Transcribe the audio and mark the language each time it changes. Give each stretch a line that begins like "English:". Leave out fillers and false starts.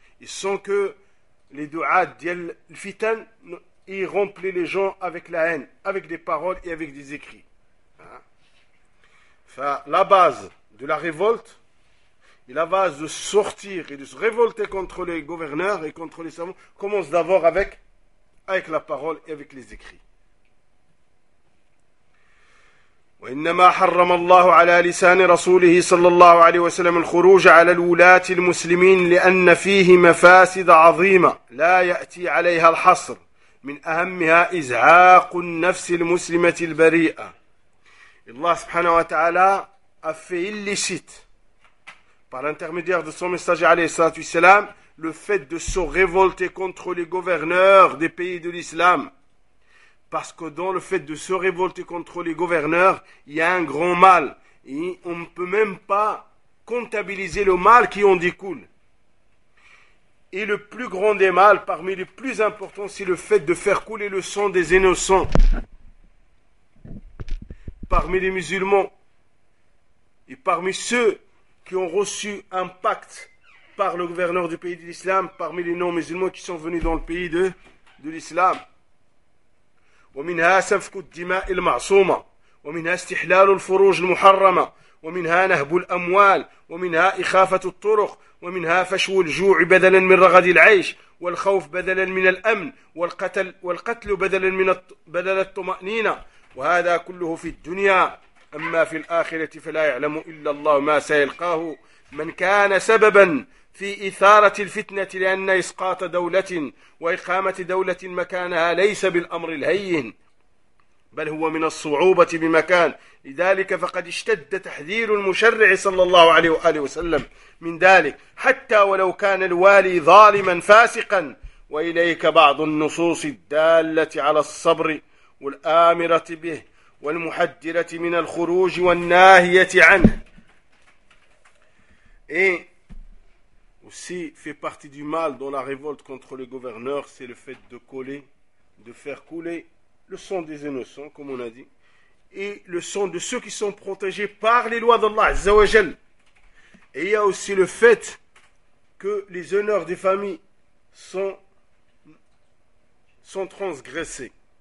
French: Et sans que les du'as d'Yal Fitan y remplissent les gens avec la haine, avec des paroles et avec des écrits. La base de la révolte, et la base de sortir et de se révolter contre les gouverneurs et contre les savants, commence d'abord avec la parole et avec les écrits.
Arabic: وإنما حرم الله على لسان رسوله صلى الله عليه وسلم الخروج على الولاة المسلمين لأن فيه مفاسد عظيمة لا يأتي عليها الحصر، من أهمها إزعاق النفس المسلمة البريئة.
French: الله سبحانه وتعالى أفعل illicite par l'intermédiaire de son messager, alayhi salatu wassalam, le fait de se révolter contre les gouverneurs des pays de l'islam. Parce que dans le fait de se révolter contre les gouverneurs, il y a un grand mal. Et on ne peut même pas comptabiliser le mal qui en découle. Et le plus grand des mâles, parmi les plus importants, c'est le fait de faire couler le sang des innocents parmi les musulmans. Et parmi ceux qui ont reçu un pacte par le gouverneur du pays de l'islam, parmi les non-musulmans qui sont venus dans le pays de l'islam. وَمِنْهَا سَفْكُ الدِّمَاءِ الْمَعْصُومَ
Arabic: ومنها استحلال الفروج المحرمة، ومنها نهب الأموال، ومنها إخافة الطرق، ومنها فشو الجوع بدلا من رغد العيش، والخوف بدلا من الأمن، والقتل بدلا من بدل الطمأنينة. وهذا كله في الدنيا، أما في الآخرة فلا يعلم إلا الله ما سيلقاه من كان سببا في إثارة الفتنة، لأن إسقاط دولة وإقامة دولة مكانها ليس بالأمر الهين، بل هو من الصعوبة بمكان. لذلك فقد اشتد تحذير المشرع صلى الله عليه وآله وسلم من ذلك، حتى ولو كان الوالي ظالما فاسقا. وإليك بعض النصوص الدالة على الصبر والآمرة به والمحذرة من الخروج والناهية عنه.
French: Aussi fait partie du mal dans la révolte contre le gouverneur, c'est le fait de coller, de faire couler le sang des innocents, comme on a dit, et le sang de ceux qui sont protégés par les lois d'Allah, Azza wa Jal. Et il y a aussi le fait que les honneurs des familles sont transgressés.